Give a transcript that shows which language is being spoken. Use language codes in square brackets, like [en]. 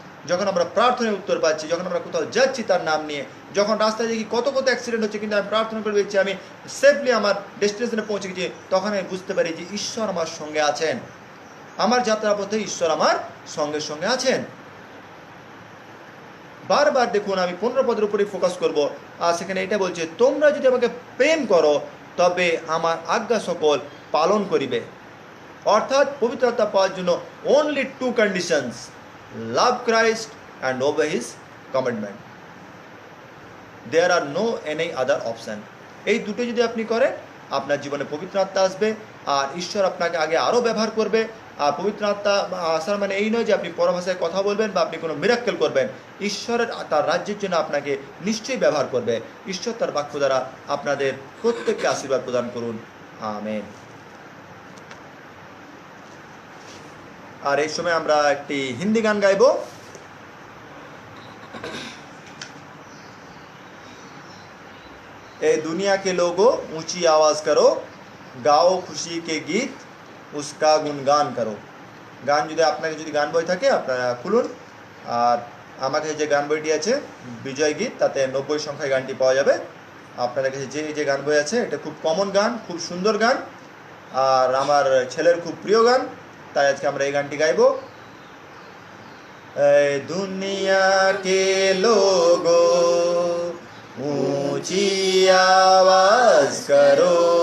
[bn] যখন আমরা প্রার্থনায় উত্তর পাচ্ছি, যখন আমরা কোথাও যাচ্ছি তার নাম নিয়ে, যখন রাস্তায় দেখি কত অ্যাক্সিডেন্ট হচ্ছে, কিন্তু আমি প্রার্থনা করে দিচ্ছি আমি সেফলি আমার ডেস্টিনেশনে পৌঁছে গেছি, তখন আমি বুঝতে পারি যে ঈশ্বর আমার সঙ্গে আছেন। আমার যাত্রা পথে ঈশ্বর আমার সঙ্গে সঙ্গে আছেন। বারবার দেখুন, আমি 15 পদের উপরে ফোকাস করব, আর সেখানে এটা বলছে, তোমরা যদি আমাকে প্রেম করো তবে আমার আজ্ঞা সকল পালন করিবে। অর্থাৎ পবিত্র আত্মা পাওয়ার জন্য [en] only 2 conditions: love Christ and obey his commandment. There are no any other option. [bn] এই দুটো যদি আপনি করেন, আপনার জীবনে পবিত্র আত্মা আসবে, আর ঈশ্বর আপনাকে আগে আরও ব্যবহার করবে। আর পবিত্র আত্মা আসার মানে এই নয় যে আপনি পরভাষায় কথা বলবেন বা আপনি কোনো মিরাক্কেল করবেন। ঈশ্বরের তার রাজ্যের জন্য আপনাকে নিশ্চয়ই ব্যবহার করবে। ঈশ্বর তার বাক্য দ্বারা আপনাদের প্রত্যেককে আশীর্বাদ প্রদান করুন। আমেন। আর এই সময় আমরা একটি হিন্দি গান গাইব। [hi] ए दुनिया के लोगों ऊंची आवाज करो, गाओ खुशी के गीत, उसका गुणगान करो। [bn] গান যদি আপনাকে যদি গান বই থাকে আপনারা খুলুন। আর আমার কাছে যে গান বইটি আছে বিজয় গীত, তাতে 90 সংখ্যায় গানটি পাওয়া যাবে। আপনাদের কাছে যে গান বই আছে, এটা খুব কমন গান, খুব সুন্দর গান, আর আমার ছেলের খুব প্রিয় গান, তাই আজকে আমরা এই গানটি গাইব। [hi] দুনিয়া কে লোগো ऊंची आवाज करो,